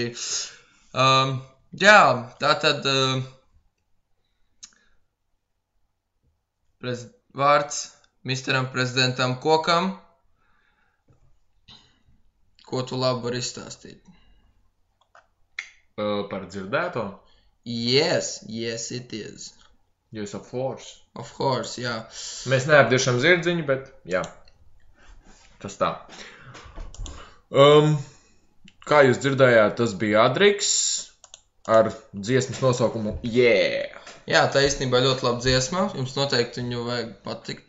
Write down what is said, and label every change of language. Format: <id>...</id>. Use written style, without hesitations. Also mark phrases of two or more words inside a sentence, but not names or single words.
<lv>Jā, tātad vārds misteram prezidentam Kokam. Ko tu labi vari izstāstīt? Par dzirdēto?</lv> <en>Yes, it is. Yes, of course. Of course,</en> <lv>jā. Mēs neapdiešam zirdziņu, bet jā. Tas tā. Kā jūs dzirdējāt, tas bija Adriks ar dziesmas nosaukumu Yeah! Jā, tā īstenībā ļoti laba dziesma. Jums noteikti viņu vajag patikt.</lv>